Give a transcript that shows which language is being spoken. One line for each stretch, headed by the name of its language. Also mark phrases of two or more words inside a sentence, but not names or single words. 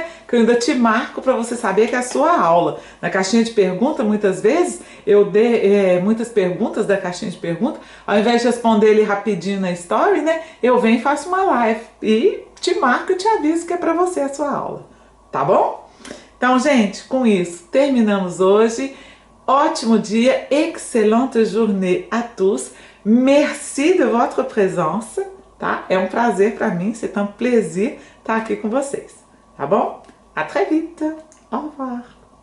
Portuguese: Que eu ainda te marco para você saber que é a sua aula. Na caixinha de pergunta, muitas vezes, eu dei muitas perguntas da caixinha de pergunta, ao invés de responder ele rapidinho na story, né? Eu venho e faço uma live e te marco e te aviso que é para você a sua aula. Tá bom? Então, gente, com isso, terminamos hoje. Ótimo dia,
French: excellente journée à tous. Merci de votre présence.
Portuguese: Tá? É um prazer para mim,
French: c'est un plaisir
Portuguese: estar aqui com vocês, tá bom?
French: À très vite, au revoir!